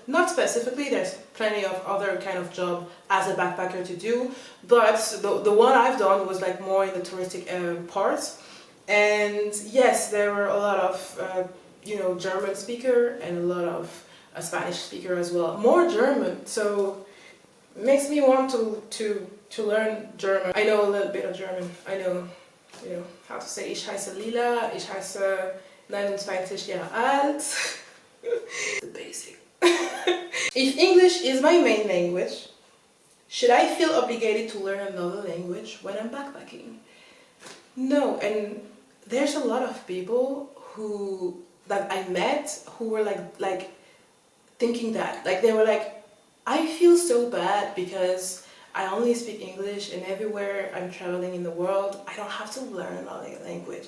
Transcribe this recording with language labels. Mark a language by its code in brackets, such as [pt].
[en] Not specifically, there's plenty of other kind of job as a backpacker to do, but the one I've done was like more in the touristic parts. And yes, there were a lot of you know, German speaker and a lot of Spanish speaker as well. More German, so it makes me want to learn German. I know a little bit of German. I know, you know, how to say [de] ich heiße Lila, ich heiße 29 Jahre alt. [en] The basic. If English is my main language, should I feel obligated to learn another language when I'm backpacking? No, and there's a lot of people who that I met who were like thinking that, like they were like, I feel so bad because I only speak English, and everywhere I'm traveling in the world, I don't have to learn another language.